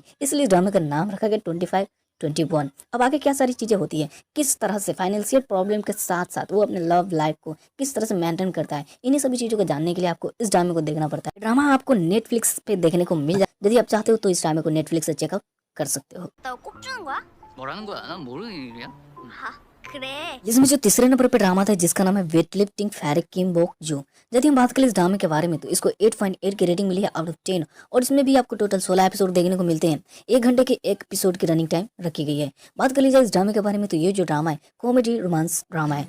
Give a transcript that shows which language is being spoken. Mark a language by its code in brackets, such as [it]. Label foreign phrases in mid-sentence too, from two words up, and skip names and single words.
[hi] इसलिए ड्रामे का नाम रखा गया 25-21। अब आगे क्या सारी चीजें होती है, किस तरह से [en] financial problem [hi] के साथ साथ वो अपने [en] love life [hi] को किस तरह से मेंटेन करता है, इन्हीं सभी चीजों को जानने के लिए आपको इस ड्रामे को देखना पड़ता है। ड्रामा आपको नेटफ्लिक्स पे देखने को मिल जाए, यदि आप चाहते हो तो इस ड्रामे को नेटफ्लिक्स से चेकआउट कर सकते हो। [ko] 너 꼭 주는 거야? 뭐라는 거야? 난 모르는 일이야. 아, 그래. [hi] इसमें जो तीसरे नंबर पे ड्रामा था जिसका नाम है वेट लिफ्टिंग फैरिक किम बोक जो, यदि हम बात करें इस ड्रामे के बारे में तो इसको 8.8 की रेटिंग मिली है [en] out of [hi] 10। और इसमें भी आपको टोटल 16 एपिसोड देखने को मिलते हैं। 1 घंटे के एक एपिसोड की [en] running time [hi] रखी गई है। बात कर लीजिए इस ड्रामे के बारे में तो ये जो ड्रामा है [en] comedy romance drama [hi] है।